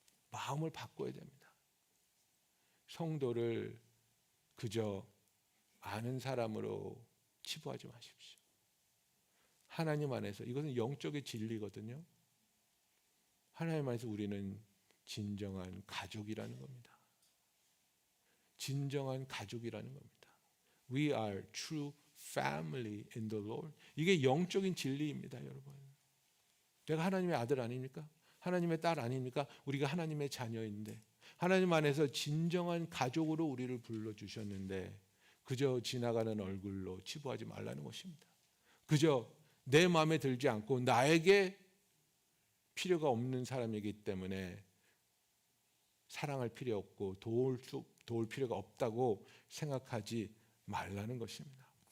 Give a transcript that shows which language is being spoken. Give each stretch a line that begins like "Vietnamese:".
Korean: 마음을 바꿔야 됩니다. 성도를 그저 아는 사람으로 치부하지 마십시오. 하나님 안에서, 이것은 영적인 진리거든요. 하나님 안에서 우리는 진정한 가족이라는 겁니다. 진정한 가족이라는 겁니다.
English: We are true family in the Lord.
Korean: 이게 영적인 진리입니다, 여러분. 내가 하나님의 아들 아닙니까? 하나님의 딸 아닙니까? 우리가 하나님의 자녀인데 하나님 안에서 진정한 가족으로 우리를 불러주셨는데 그저 지나가는 얼굴로 치부하지 말라는 것입니다. 그저 내 마음에 들지 않고 나에게 필요가 없는 사람이기 때문에 사랑할 필요 없고 도울 필요가 없다고 생각하지 말라는 것입니다.